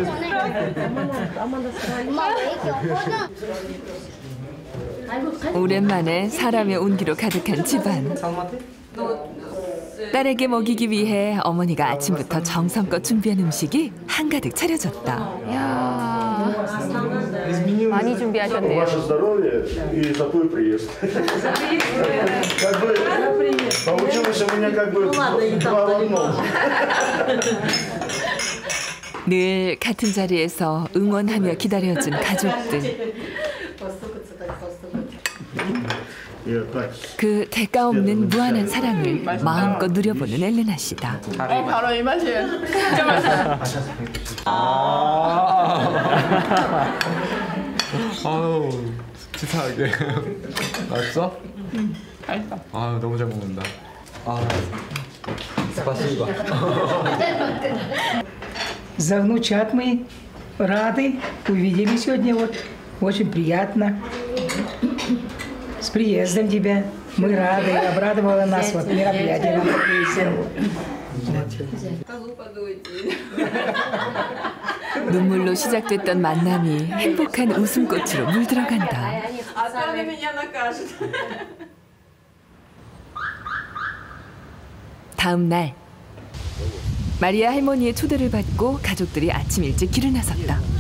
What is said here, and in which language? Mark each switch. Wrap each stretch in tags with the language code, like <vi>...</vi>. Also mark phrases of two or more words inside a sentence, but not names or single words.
<ko>오랜만에 사람의 온기로 가득한 집안. 딸에게 먹이기 위해 어머니가 아침부터 정성껏 준비한 음식이 한가득 차려졌다. 이야, 많이 준비하셨네요.</ko> <ru>Ваше здоровье и такой приезд. Как бы получилось у меня как бы два в одном.</ru> <ko>늘 같은 자리에서 응원하며 기다려준 가족들. 그 대가 없는 무한한 사랑을 마음껏 누려보는 엘레나 씨다. 바로 이 맛이에요. 진짜 맛있어요. 아우 치사하게. 맛있어? 맛있어. 아 너무 잘 먹는다.</ko> <ru>Спасибо. За внучат мы рады. Увидели сегодня, вот. Очень приятно. С приездом тебя. Мы рады. Обрадовало нас вот мероприятие. Нам</ru> <ko>눈물로 시작됐던 만남이 행복한 웃음꽃으로 물들어간다. 다음 날 마리아 할머니의 초대를 받고 가족들이 아침 일찍 길을 나섰다.</ko>